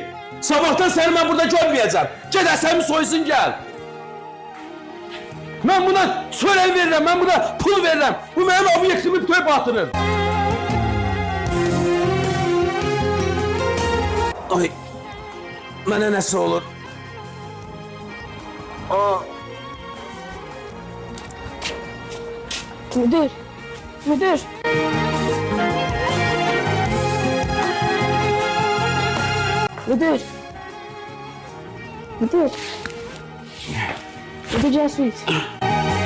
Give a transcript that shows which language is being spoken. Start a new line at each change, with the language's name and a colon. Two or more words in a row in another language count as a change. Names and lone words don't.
Azerbaijani: Sabahtan səni mən burada görməyəcəm. Ged əsəmi soysun gəl. Mən buna çörək verirəm, mən buna pul verirəm. Bu mənim obyektimi bütöv batırır. Ay, mənə nəsə olur. Aa. Müdür. Müdür. Müdür. Müdür. Müdür, gel su iç.